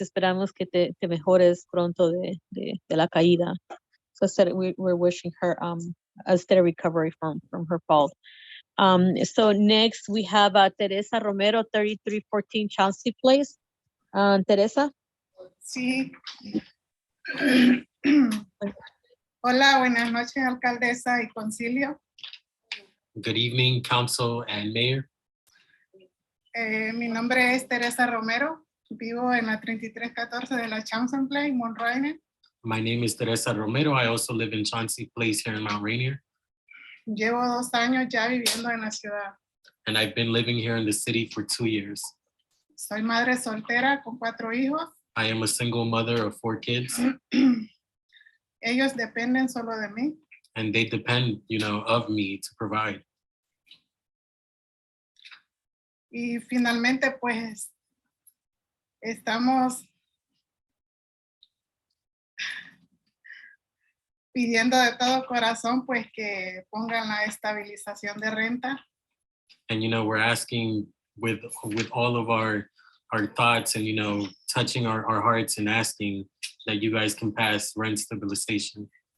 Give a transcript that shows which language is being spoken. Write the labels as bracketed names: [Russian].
[Spanish] Esperamos que te mejores pronto de la caída. [English] So we're wishing her a steady recovery from her fall. So next we have Teresa Romero, 3314 Chelsea Place. Teresa. [Spanish] Sí. Hola, buenas noches, alcaldesa y concilio. [English] Good evening, council and mayor. [Spanish] Mi nombre es Teresa Romero. Vivo en la 3314 de la Chanson Place, Mount Rainier. [English] My name is Teresa Romero. I also live in Chauncey Place here in Mount Rainier. [Spanish] Llevo 2 años ya viviendo en la ciudad. [English] And I've been living here in the city for 2 years. [Spanish] Soy madre soltera con 4 hijos. [English] I am a single mother of 4 kids. [Spanish] Ellos dependen solo de mí. [English] And they depend, you know, of me to provide. [Spanish] Y finalmente, pues, estamos pidiendo de todo corazón, pues, que pongan la estabilización de renta. [English] And, you know, we're asking with all of our thoughts and, you know, touching our hearts and asking that you guys can pass rent stabilization.